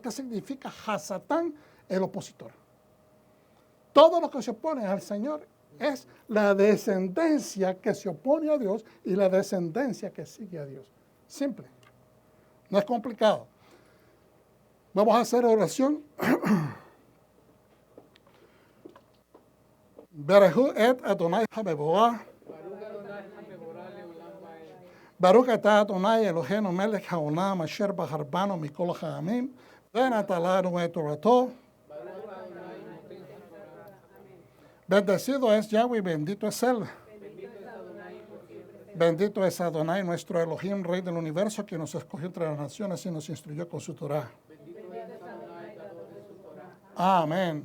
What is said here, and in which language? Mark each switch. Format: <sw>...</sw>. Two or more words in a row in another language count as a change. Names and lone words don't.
<es>¿Qué significa Hasatán? El opositor. Todo lo que se opone al Señor es la descendencia que se opone a Dios y la descendencia que sigue a Dios. Simple. No es complicado. Vamos a hacer oración.</es> <he>ברכו את אדוני המבורך. ברוך אתה אדוני אלוהינו מלך העולם אשר בחר בנו מכל העמים ונתן לנו את תורתו.</he> <es>Bendecido es Yahweh, bendito es Él. Bendito es Adonai, nuestro Elohim, Rey del universo, que nos escogió entre las naciones y nos instruyó con su Torah. Amén.</es>